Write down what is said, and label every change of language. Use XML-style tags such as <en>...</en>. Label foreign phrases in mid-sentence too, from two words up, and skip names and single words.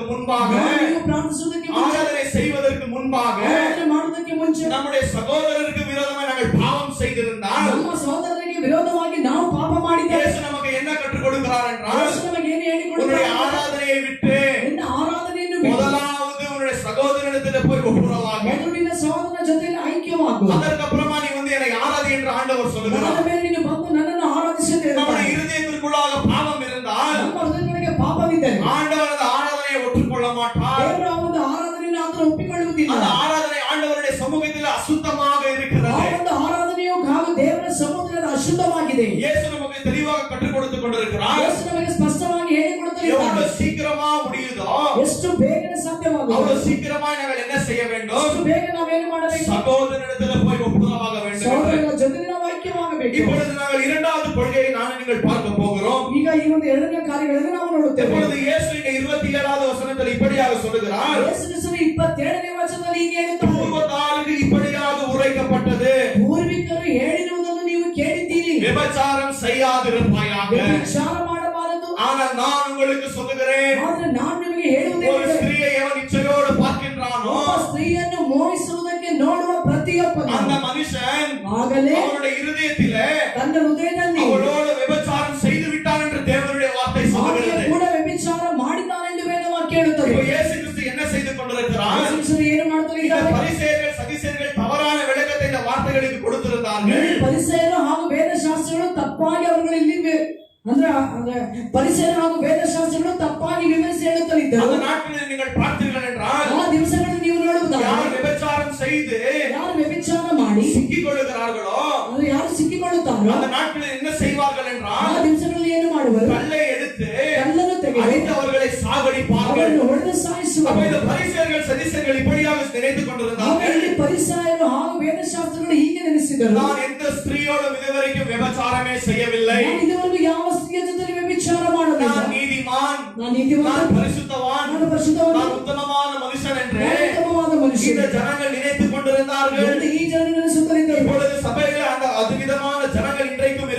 <ta>முன்பாக</ta> <kn>ನೀವು ಪ್ರಾರ್ಥಿಸುವುದಕ್ಕೆ ಮುಂಚೆ,</kn> <ta>ஆராதனை செய்வதற்கு முன்பாக</ta> <kn>ಆರಾಧನೆ ಮಾಡುವುದಕ್ಕೆ ಮುಂಚೆ</kn> <ta>நம்முடைய சகோதரருக்கு விரோதமாக நாங்கள் பாவம் செய்திருந்தால்</ta> <kn>ನಮ್ಮ ಸಹೋದರರಿಗೆ ವಿರೋಧವಾಗಿ ನಾವು ಪಾಪ ಮಾಡಿದ್ದೇವೆ.</kn> <ta>இயேசு நமக்கு என்ன கற்றுக் கொடுக்கிறார் என்றால்,</ta> <kn>ಯೇಸು ನಮಗೆ ಏನು</kn> <ta>உன்னுடைய</ta> <kn>ಹೇಳಿಕೊಡುತ್ತಾರೆ?</kn> <ta>ஆராதனையை விட்டு</ta> <kn>ನಿನ್ನ ಆರಾಧನೆಯನ್ನು ಬಿಟ್ಟು</kn> <ta>முதலாவது உன்னுடைய சகோதரனிடத்தில் போய் ஒப்புரவாக,</ta> <kn>ಮೊದಲು ನಿನ್ನ ಸಹೋದರನ ಜೊತೆಯಲ್ಲಿ ಐಕ್ಯವಾಗು.</kn> <ta>அதற்கு அப்புறமா நீ வந்து என்னை ஆராதி என்று ஆண்டவர் சொல்லுகிறார்.</ta> <kn>ಅದಾದ ಮೇಲೆ ನೀನು ಬಂದು ನನ್ನನ್ನು ಆರಾಧಿಸಲು</kn> <ta>நம்முடைய</ta> <kn>ಹೇಳ್ತಾನೆ.</kn> <ta>இருதயத்திற்குள்ளாக பாவம் இருந்தால்</ta> <kn>ನಮ್ಮ ಹೃದಯದೊಳಗೆ ಪಾಪವಿದ್ದರೆ</kn> <ta>ஆண்டவர் அந்த ஆராதனையை ஒற்றுக்கொள்ள மாட்டார்.</ta> <kn>ದೇವರ ಒಂದು ಆರಾಧನೆಯನ್ನು ಆತನು ಒಪ್ಪಿಕೊಳ್ಳುವುದಿಲ್ಲ.</kn> <ta>அந்த ஆராதனை ஆண்டவருடைய சமூகத்தில் அசுத்தமாக</ta> <kn>ಆ</kn> <ta>இருக்கிறது.</ta> <kn>ಒಂದು ಆರಾಧನೆಯು ಹಾಗೂ ದೇವರ ಸಮುದ್ರದ ಅಶುದ್ಧವಾಗಿದೆ.</kn> <ta>இயேசு நமக்கு தெளிவாக கற்றுக் கொடுத்துக் கொண்டிருக்கிறார்.</ta> <kn>ಯೇಸು ನಮಗೆ ಸ್ಪಷ್ಟವಾಗಿ ಹೇಳಿಕೊಡುತ್ತಿದ್ದಾನೆ.</kn> <ta>எவ்வளவு சீக்கிரமா முடியுதோ</ta> <kn>ಎಷ್ಟು ಬೇಗನೆ ಸಾಧ್ಯವಾಗುತ್ತದೆ</kn> <ta>அவ்வளவு சீக்கிரமா நாங்கள் என்ன செய்ய வேண்டும்?</ta> <kn>ಅಷ್ಟು ಬೇಗ ನಾವೇನು ಮಾಡಬೇಕು?</kn> <ta>சகோதரனிடத்தில் போய் ஒப்புரவாக வேண்டும்.</ta> <kn>ಸಹೋದರರ ಜೊತೆ ನಾವು ಐಕ್ಯವಾಗಬೇಕು.</kn> <ta>இப்பொழுது நாங்கள் இரண்டாவது கொள்கையை நான் நீங்கள் பார்க்க போகிறோம்.</ta> <kn>ಈಗ ಈ ಒಂದು ಎರಡನೇ ಕಾರ್ಯಗಳನ್ನು ನಾವು ನೋಡುತ್ತೇವೆ.</kn> <ta>இப்பொழுது இயேசு இங்கே 27வது வசனத்தில் இப்படியாக சொல்லுகிறார்,</ta> <kn>ಯೇಸು ಕ್ರಿಸ್ತನು 27ನೇ ವಚನದಲ್ಲಿ ಹೀಗೆ ಹೇಳುತ್ತಾರೆ,</kn> <ta>பூர்வத்தாருக்கு இப்படியாக உரைக்கப்பட்டது,</ta> <kn>ಪೂರ್ವಿಕರು ಹೇಳಿರುವುದನ್ನು ನೀವು ಕೇಳಿದ್ದೀರಿ,</kn> <ta>விபச்சாரம் செய்யாதிருப்பாயாக.</ta> <kn>ವಿಚಾರ ಮಾಡಬಾರದು.</kn> <ta>ஆனால் நான் உங்களுக்கு சொல்லுகிறேன்,</ta> <kn>ಆದ್ರೆ ನಾನು ನಿಮಗೆ</kn> <ta>ஒரு</ta> <kn>ಹೇಳುವುದೇನೆಂದರೆ,</kn> <ta>ஸ்திரீயை எவன் இச்சையோடு பார்க்கின்றானோ</ta> <kn>ಒಬ್ಬ ಸ್ತ್ರೀಯನ್ನು ಮೋಹಿಸುವುದಕ್ಕೆ ನೋಡುವ ಪ್ರತಿಯೊಬ್ಬನು</kn> <ta>அந்த மனுஷன்</ta> <kn>ಆಗಲೇ</kn> <ta>அவனுடைய இருதயத்திலே</ta> <kn>ತನ್ನ ಹೃದಯದಲ್ಲಿ</kn> <ta>அவளோடு விபச்சாரம் செய்து விட்டான் என்று தேவனுடைய வார்த்தை</ta> <kn>ಆಕೆಯ</kn> <ta>சொல்லுகிறது.</ta> <kn>ಕೂಡ ವ್ಯಭಿಚಾರ ಮಾಡಿದ್ದಾನೆಂದು ವೇದವಾಕ್ಯ ಹೇಳುತ್ತದೆ.</kn> <ta>இப்போ இயேசு கிறிஸ்து என்ன செய்து கொண்டிருக்கிறார்?</ta> <kn>ಯೇಸು ಕ್ರಿಸ್ತನು ಏನು ಮಾಡ್ತಾ</kn> <ta>இந்த</ta> <kn>ಇದ್ದಾರೆ?</kn> <ta>பரிசேயர்கள் சதிசேயர்கள் தவறான விளக்கத்தை இந்த வார்த்தைகளுக்கு கொடுத்திருந்தார்கள்.</ta> <kn>ಪರಿಸೇಯರು ಹಾಗೂ ವೇದಶಾಸ್ತ್ರಗಳು ತಪ್ಪಾಗಿ ಅವರುಗಳಲ್ಲಿ ಅಂದ್ರೆ ಪರಿಸೇಯರು ಹಾಗೂ ವೇದಶಾಸ್ತ್ರಗಳು ತಪ್ಪಾಗಿ ವಿವರಿಸಿ ಹೇಳುತ್ತಲಿದ್ದರು.</kn> <ta>அந்த நாட்களில் நீங்கள் பார்த்தீர்கள் என்றால்,</ta> <kn>ಆ ದಿವಸಗಳಲ್ಲಿ ನೀವು ನೋಡುವುದಾದರೆ</kn> <ta>யார் விபச்சாரம் செய்து</ta> <kn>ಯಾರು ವ್ಯಭಿಚಾರ ಮಾಡಿ</kn> <ta>சிக்கிக் கொள்ளுகிறார்களோ</ta> <kn>ಅಂದ್ರೆ ಯಾರು ಸಿಕ್ಕಿಕೊಳ್ಳುತ್ತಾರೋ</kn> <ta>அந்த நாட்களில் என்ன செய்வார்கள்</ta> <kn>ಆ</kn> <ta>என்றால்,</ta> <kn>ದಿವಸಗಳಲ್ಲಿ ಏನು ಮಾಡುವರು?</kn> <ta>கல்லை எடுத்து</ta> <kn>ಕಲ್ಲನ್ನು ತೆಗೆದು</kn> <ta>அடித்து அவர்களை சாகடிப்பார்கள்.</ta> <kn>ಅವರನ್ನು ಹೊಡೆದು</kn> <ta>அப்ப</ta> <kn>ಸಾಯಿಸುವರು.</kn> <ta>இந்த பரிசேயர்கள் சதிசேயர்கள் இப்படியாக நினைத்துக் கொண்டிருந்தார்கள்,</ta> <kn>ಅವರಲ್ಲಿ ಪರಿಸೇಯರು ಹಾಗೂ ವೇದಶಾಸ್ತ್ರಗಳು ಹೀಗೆ ನೆನೆಸಿದರು,</kn> <ta>நான் எந்த ஸ்திரீயோடும் இதுவரைக்கும் விபச்சாரமே செய்யவில்லை,</ta> <kn>ನಾನು ಇದುವರೆಗೂ ಯಾವ ಸ್ತ್ರೀಯ ಜೊತೆ ವ್ಯಭಿಚಾರ ಮಾಡಲಿಲ್ಲ,</kn> <ta>நான் நீதிமான்,</ta> <kn>ನಾನು ನೀತಿವಂತ,</kn> <ta>நான் பரிசுத்தவான்,</ta> <kn>ನಾನು ಪರಿಶುದ್ಧವಾದ,</kn> <ta>நான் உத்தமமான மனுஷன் என்று</ta> <kn>ನಾನು ಉತ್ತಮವಾದ ಮನುಷ್ಯ</kn> <ta>இந்த ஜனங்கள் நினைத்துக் கொண்டிருந்தார்கள்.</ta> <kn>ಎಂದು ಈ ಜನರು ನೆನೆಸುತ್ತಲಿದ್ದರು.</kn> <ta>இப்பொழுது சபையில் அந்த அதுவிதமான ஜனங்கள் இன்றைக்கும்</ta>